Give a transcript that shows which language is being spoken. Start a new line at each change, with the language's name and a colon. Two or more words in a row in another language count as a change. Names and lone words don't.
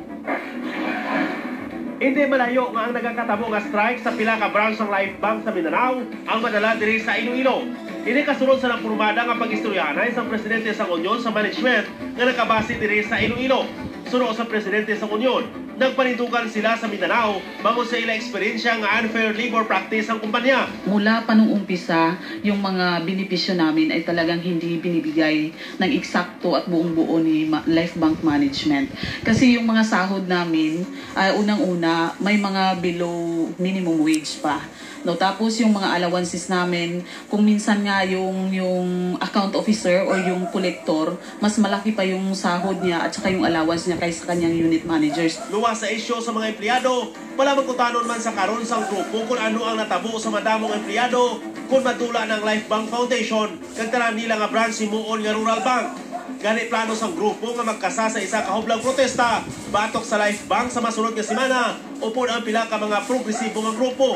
Hiligaynon: Hindi malayo nga ang nagakatabo nga strike sa pila ka branch ng Life Bank sa Mindanao ang madala diri sa Iloilo. Ini kasunod sa napurmada nga pag-istoryanay sa presidente sa Union sa management nga nakabase diri sa Iloilo. Suno sa presidente sa Union, nagpanintukan sila sa Mindanao bangon sa ilang eksperyensya nga
English: unfair labor practice
Hiligaynon: ang kumpanya.
Filipino: Mula pa nung umpisa, yung mga benepisyo namin ay talagang hindi binibigay ng eksakto at buong-buo ni Life Bank Management. Kasi yung mga sahod namin, unang-una, may mga
English: below minimum wage
Filipino: pa. No, tapos yung mga allowances namin, kung minsan nga yung
English: account officer
Filipino: o yung collector, mas malaki pa yung sahod niya at saka yung allowance niya kaysa kanyang
English: unit managers.
Hiligaynon: Luwas sa isyo sa mga empleyado, wala magkutanon man sa karon sang grupo kung ano ang natabo sa madamong empleyado kung madula ng Life Bank Foundation kag tanan nila nga branch himuon nga Rural Bank. Gani plano sang grupo nga magkasa sa isa ka hublang protesta batok sa Life Bank sa masunod nga semana upod ang pila ka mga progresibo nga grupo.